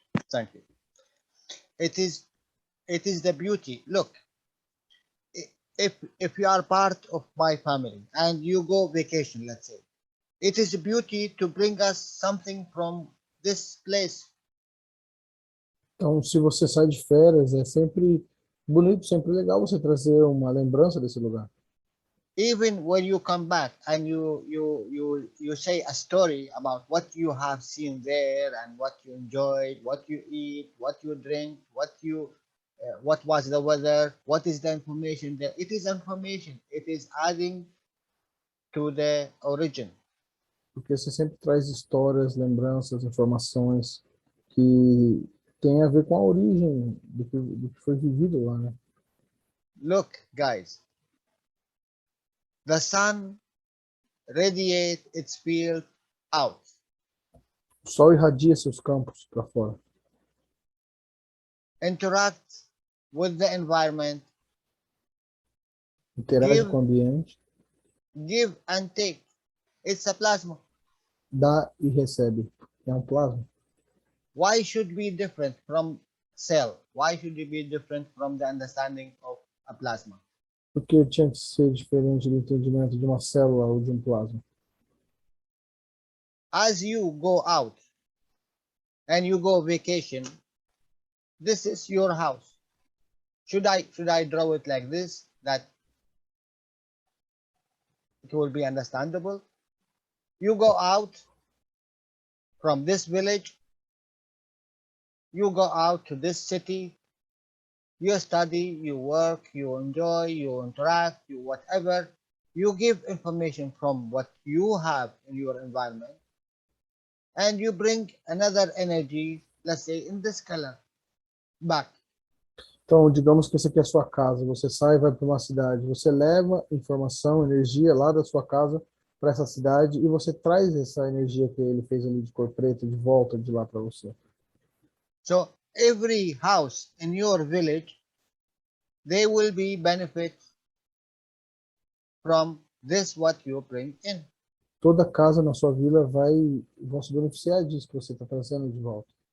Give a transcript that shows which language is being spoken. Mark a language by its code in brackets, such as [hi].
[en] Thank you. It is the beauty. Look, if you are part of my family and you go vacation, let's say, it is a beauty to bring us something from this place. [pt] Então, se você sai de férias, é sempre bonito, sempre legal você trazer uma lembrança desse lugar. [en] Even when you come back and you say a story about what you have seen there and what you enjoyed, what you eat, what you drink, what was the weather, what is the information there. It is information. It is adding to the origin. [pt] Porque você sempre traz histórias, lembranças, informações que tem a ver com a origem do que foi vivido lá, né? [en] Look, guys, the sun radiates its field out. [pt] O sol irradia seus campos para fora. [en] Interact with the environment. [pt] Interage com o ambiente. [en] Give and take. It's a plasma. [pt] Dá e recebe. É um plasma. [en] Why should be different from cell? Why should it be different from the understanding of a plasma? [pt] Porque tinha que ser diferente do entendimento de uma célula ou de um plasma. [en] As you go out and you go vacation, this is your house. Should I draw it like this, that it will be understandable? You go out from this village, you go out to this city, you study, you work, you enjoy, you interact, you whatever. You give information from what you have in your environment, and you bring another energy, let's say in this color, back. [pt] Então, digamos que essa aqui é a sua casa, você sai e vai para uma cidade, você leva informação, energia lá da sua casa para essa cidade e você traz essa energia que ele fez ali de cor preta de volta de lá para você. [en] So every house in your village, they will be benefit from this what you bring in. [pt] Toda casa na sua vila vão se beneficiar disso que você está trazendo de volta.